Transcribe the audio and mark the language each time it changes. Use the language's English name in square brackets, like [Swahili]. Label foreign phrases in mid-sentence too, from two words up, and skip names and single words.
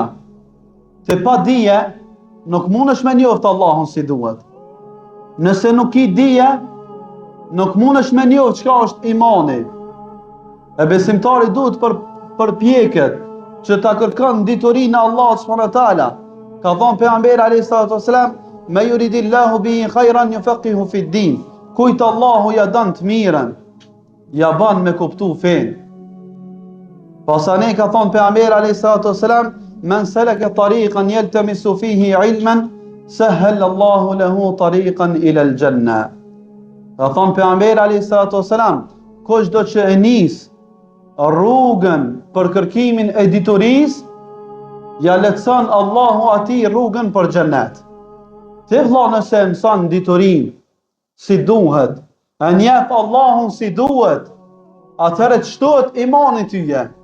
[Albanian] Te pa dije nuk mundesh me njoft Allahun si duhet. Nëse nuk i dije, nuk mundesh me njoft çka është imani. E besimtari duhet përpjeket që ta kërkon ditorinë e Allahut [Arabic] سبحانه وتعالى. [Albanian] Ka thënë pejgamberi [Arabic] عليه الصلاة والسلام، من يرد الله به خيرا يفقهه في الدين. [Albanian] Kujt Allahu ja dan të mirën, ja ban me kuptu fen. Pasane ka thonë pejgamberi [Arabic] عليه الصلاة والسلام، من سلك طريقا يلتمس فيه علما سهل الله له طريقا إلى الجنة. [Albanian] Ka thonë pejgamberi [Arabic] عليه الصلاة والسلام, [Albanian] kushdo që e nis rrugën për kërkimin e diturisë, ja lehtëson Allahu atij rrugën për xhenet. Ti vëlla nëse mëson diturin si duhet, e njeh Allahun si duhet, atëherë të shtohet imani tyje.